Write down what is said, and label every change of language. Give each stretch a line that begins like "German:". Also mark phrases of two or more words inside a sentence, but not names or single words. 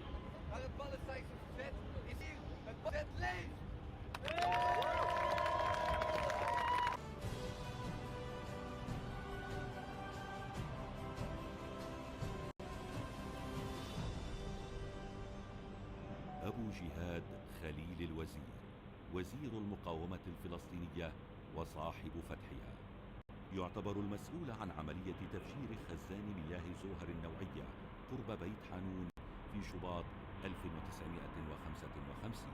Dutch: Maar het Palestijnse verzet is hier, het verzet leeft!
Arabic: أبو جهاد خليل الوزير وزير المقاومة الفلسطينية وصاحب فتحها، يعتبر المسؤول عن عملية تفجير خزان مياه زوهر النوعية قرب بيت حانون في شباط 1955.